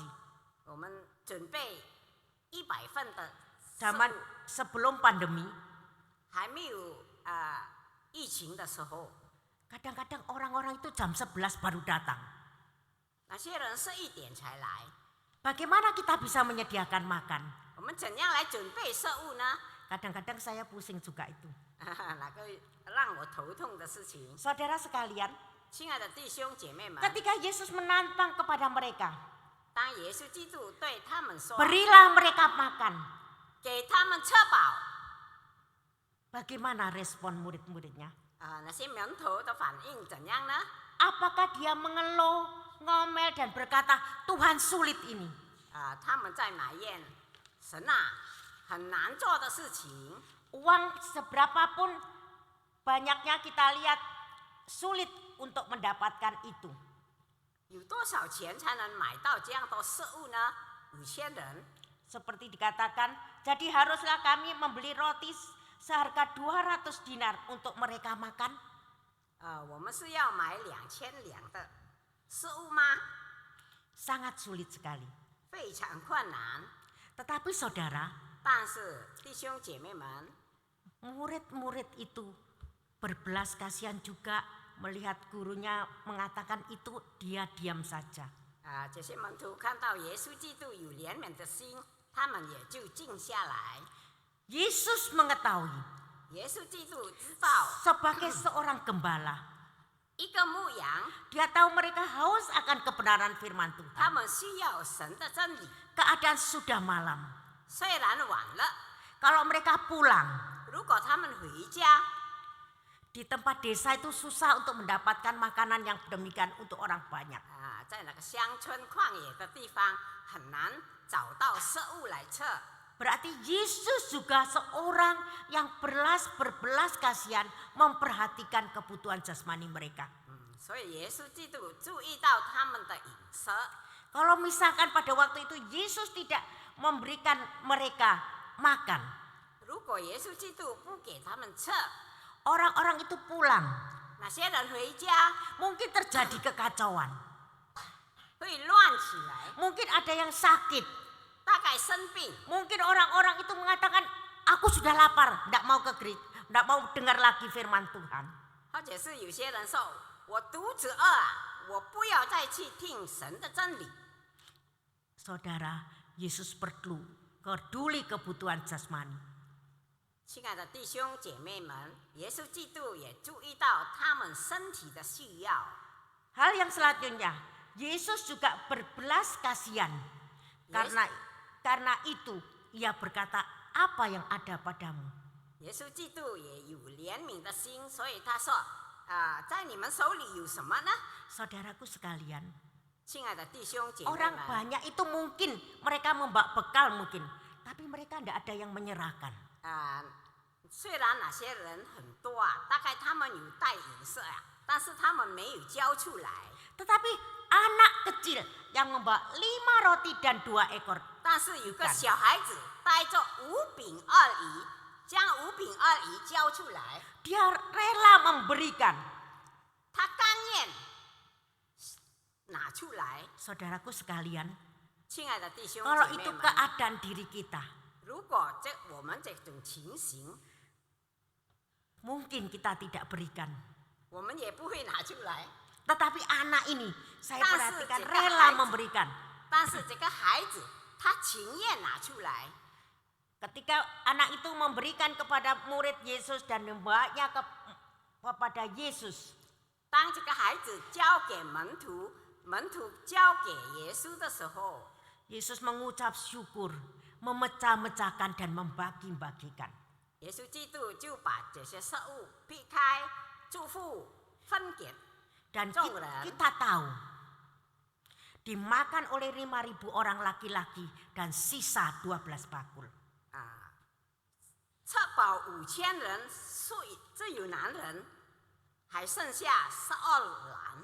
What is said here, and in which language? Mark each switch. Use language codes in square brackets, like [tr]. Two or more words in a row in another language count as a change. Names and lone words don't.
[zh] 我们准备100份的食 [id] Zaman [zh] 物， [id] sebelum pandemi, [zh] 还没有疫情的时候， [id] kadang-kadang orang-orang itu jam 11 baru datang. [zh] 那些人是1点才来， [id] Bagaimana kita bisa menyediakan makan? [zh] 我们怎样来准备食物呢？ [id] Kadang-kadang saya pusing juga itu. [zh] 哪个让我头痛的事情？ [id] Saudara sekalian, [zh] 亲爱的弟兄姐妹们， [id] ketika Yesus menantang kepada mereka, [zh] 当耶稣基督对他们说 [id] berilah mereka makan. [zh] 给他们吃饱， [id] Bagaimana respon murid-muridnya? [zh] 那些门徒的反应怎样呢？ [id] Apakah dia mengeluh, ngomel dan berkata, Tuhan sulit ini? [zh] 他们在埋怨神啊，很难做的事情。 [id] Uang seberapapun banyaknya kita lihat sulit untuk mendapatkan itu. [zh] 有多少钱才能买到这样的食物呢？5000人， [id] Seperti dikatakan, jadi haruslah kami membeli roti seharga 200 dinar untuk mereka makan. [zh] 我们是要买2000两的食物吗？ [id] Sangat sulit sekali. [zh] 非常困难。 [id] Tetapi saudara, [zh] 但是弟兄姐妹们， [id] murid-murid itu berbelas kasihan juga melihat gurunya mengatakan itu, dia diam saja. [zh] 这些门徒看到耶稣基督有怜悯的心，他们也就静下来。 [id] Yesus mengetahui [zh] 耶稣基督知道， [id] sebagai seorang gembala, [zh] 一个牧羊， [id] dia tahu mereka haus akan kebenaran firman [zh] 他 [id] Tuhan. [zh] 们需要神的真理。 [id] Keadaan sudah malam. [zh] 虽然晚了， [id] Kalau mereka pulang, [zh] 如果他们回家， [id] di tempat desa itu susah untuk mendapatkan makanan yang demikian untuk orang banyak. [zh] 在那个乡村旷野的地方，很难找到食物来吃。 [id] Berarti Yesus juga seorang yang berbelas kasihan memperhatikan kebutuhan jasmani mereka. [zh] 所以耶稣基督注意到他们的饮食。 [id] Kalau misalkan pada waktu itu Yesus tidak memberikan mereka makan, [zh] 如果耶稣基督不给他们吃， [id] orang-orang itu pulang, [zh] 那些人回家 [id] mungkin terjadi kekacauan, [zh] 会乱起来， [id] mungkin ada yang sakit, [zh] 大概生病， [id] mungkin orang-orang itu mengatakan, aku sudah lapar, tidak mau ke gereja, tidak mau dengar lagi firman Tuhan. [zh] 或者是有些人说：“我肚子饿啊，我不要再去听神的真理。” [id] Saudara, Yesus peduli kebutuhan jasmani. [zh] 亲爱的弟兄姐妹们，耶稣基督也注意到他们身体的需要。 [id] Hal yang selanjutnya, Yesus juga berbelas kasihan. Karena itu ia berkata, apa yang ada padamu? [zh] 耶稣基督也有怜悯的心，所以他说：“在你们手里有什么呢？” [id] Saudaraku sekalian, [zh] 亲爱的弟兄姐妹 [id] orang [zh] 们， [id] banyak itu mungkin mereka membawa bekal mungkin, tapi mereka tidak ada yang menyerahkan. [zh] 虽然那些人很多大概他们有带饮食但是他们没有交出来。 [id] Tetapi anak kecil yang membawa 5 roti dan 2 ekor, [zh] 但是有个小孩子带着5饼2鱼，将5饼2鱼交出来， [id] dia rela memberikan. [zh] 他甘愿拿出来。 [id] Saudaraku sekalian, [zh] 亲爱的弟兄 [id] kalau [zh] 姐妹 [id] itu [zh] 们， [id] keadaan diri kita, [zh] 如果我们这种情形， [id] mungkin kita tidak berikan. [zh] 我们也不会拿出来。 [id] Tetapi anak ini saya Tapi perhatikan jika rela [zh] 孩子- [id] memberikan. [zh] 但是这个孩子他情愿拿出来。 [id] Ketika anak itu memberikan kepada murid Yesus dan membawanya kepada Yesus, [zh] 当这个孩子交给门徒，门徒交给耶稣的时候， [id] Yesus mengucap syukur, memecah-mecahkan dan membagi-bagikan. [zh] 耶稣基督就把这些食物劈开，祝福分给 [id] Dan [zh] 众人。 [id] kita tahu, dimakan oleh 5.000 orang laki-laki dan sisa 12 bakul. [zh] 吃饱5000人，只有男人，还剩下12篮。